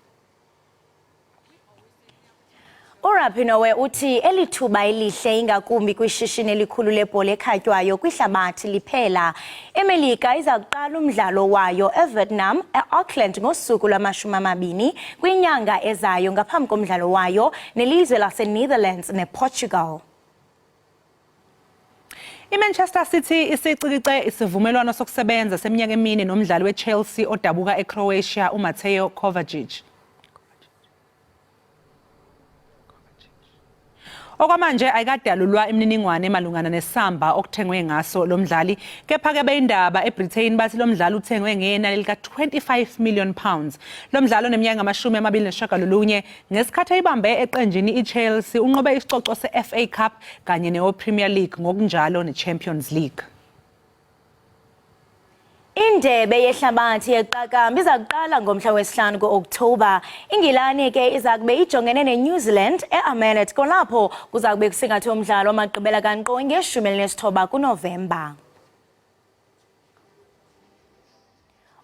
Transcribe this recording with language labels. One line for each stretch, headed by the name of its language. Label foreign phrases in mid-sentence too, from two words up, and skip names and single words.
Xhosa: uRapinoe uthi elithuba elihle ingakumbi kwishishini elikhulu lebhola ekhatywayo kwihlabathi liphela. iMelika iza kuqala umdlalo wayo eVietnam eAuckland ngosuku lwama-20 kwinyanga ezayo ngaphambi komdlalo wayo nelizwe laseNetherlands nePortugal.
Zulu: iManchester City isicikice isivumelwano sokusebenza seminyaka emine nomdlali weChelsea odabuka eCroatia uMateo Kovacic. Okwamanje ayikadalulwa imininingwane emalungana nesamba okuthengwe ngaso lo mdlali, kepha ke beindaba eBritain bathi lo mdlali uthengwe ngenani lika £25 million. Lo mdlali oneminyaka ngamashumi ngesikhathi eyibambe eqenjini iChelsea unqobe isicoco seFA Cup kanye nePremier League ngokunjalo neChampions League.
Xhosa: Indebe yehlabathi yeqakamba iza kuqala ngomhla wesihlanu ku-Oktoba. Ingilani ke iza kube ijongene neNew Zealand eAmanet kolapho kuza kube kusingathwe umdlalo wamagqibela kankqo nge-19 kuNovemba.